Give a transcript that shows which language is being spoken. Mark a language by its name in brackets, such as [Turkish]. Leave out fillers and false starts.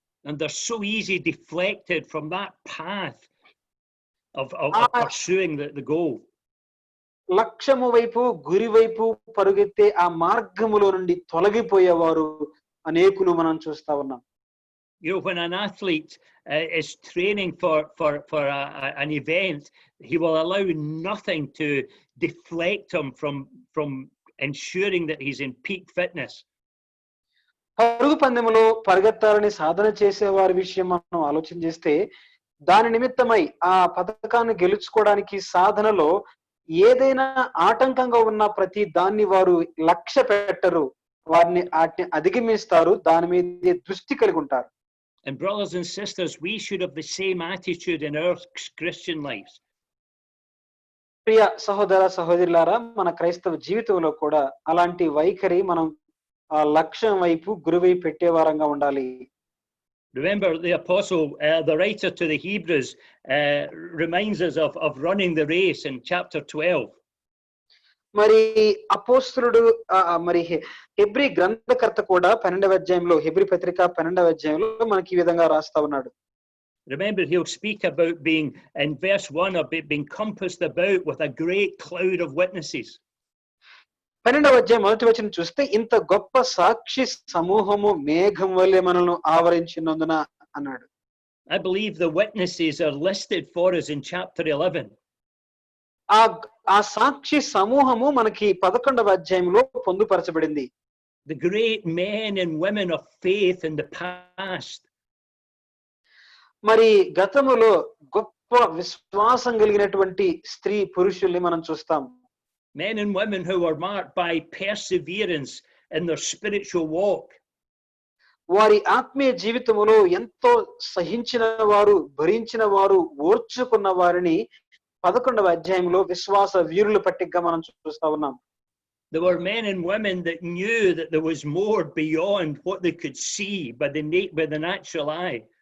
[English] And they're so easy deflected from that path of pursuing the goal. [Telugu] లక్ష్యము వైపు, గురి వైపు పరుగెత్తే ఆ మార్గములో నుండి తొలగిపోయేవారు అనేకులు మనం చూస్తా ఉన్నాం. [English] You know, when an athlete is training for an event, he will allow nothing to deflect him from ensuring that he's in peak fitness. [Telugu] పరుగు పందెములో పరిగెత్తాలని సాధన చేసే వారి విషయం మనం ఆలోచన చేస్తే, దాని నిమిత్తమై ఆ పథకాన్ని గెలుచుకోవడానికి సాధనలో ఏదైనా ఆటంకంగా ఉన్న ప్రతి దాన్ని వారు లక్ష్య పెట్టరు, వారిని అధిగమిస్తారు, దాని మీద దృష్టి కలిగి ఉంటారు. [English] And brothers and sisters, we should have the same attitude in our Christian lives. [Telugu] ప్రియ సహోదర సహోదరులారా, మన క్రైస్తవ జీవితంలో కూడా అలాంటి వైఖరి మనం లక్ష్యం వైపు, గురువైపు పెట్టే వారంగా ఉండాలి. [English] Remember, the apostle, the writer to the Hebrews, reminds us of running the race in chapter 12. [Telugu] మరి అపోస్తలుడు మరి హెబ్రీ గ్రంథకర్త కూడా 12వ అధ్యాయంలో, హెబ్రీ పత్రిక 12వ అధ్యాయంలో మనకి ఈ విధంగా రాస్తా ఉన్నాడు. [English] Remember, he'll speak about being, in verse 1, of being compassed about with a great cloud of witnesses. [Telugu] 12వ అధ్యాయం మొదటి వచనం చూస్తే, ఇంత గొప్ప సాక్షి సమూహము మేఘం వలె మనల్ని ఆవరించినందున అన్నాడు. [English] I believe the witnesses are listed for us in chapter 11. [Telugu] ఆ సాక్షి సమూహము మనకి 11వ అధ్యాయంలో పొందుపరచబడింది. [English] The great men and women of faith in the past. [Telugu] మరి గతములో గొప్ప విశ్వాసం కలిగినటువంటి స్త్రీ పురుషుల్ని మనం చూస్తాం. [English] Men and women who were marked by perseverance in their spiritual walk. [Telugu] వారి ఆత్మీయ జీవితములో ఎంతో సహించిన వారు, భరించిన వారు, ఓర్చుకున్న వారిని 11వ అధ్యాయంలో విశ్వాస వీరుల పట్టికగా మనం చూస్తా ఉన్నాం. [English] There were men and women that knew that there was more beyond what they could see by the natural eye.